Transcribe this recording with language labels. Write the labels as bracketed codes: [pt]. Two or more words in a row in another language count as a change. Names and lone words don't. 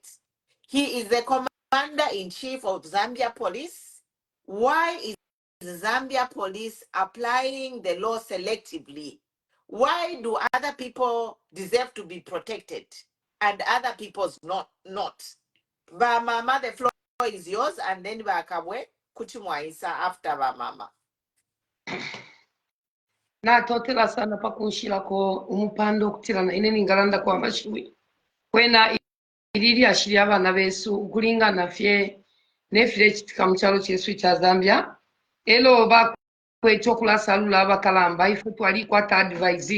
[en] He is the commander-in-chief of Zambia Police. Why is Zambia Police applying the law selectively? Why do other people deserve to be protected and other people's not? Ba mama, the floor is yours, and then Bakabwe Kuchumwaisa after ba mama. [bem] natotera sana pakunshirako umupando okutirana ine ningalanda kwa mashiwi kwena iriri ashiri abana besu kulingana fye nefire kitika mukyalo kyesu kya Zambia elo bakwekyokulasa lula abakalamba ife twali kwata advise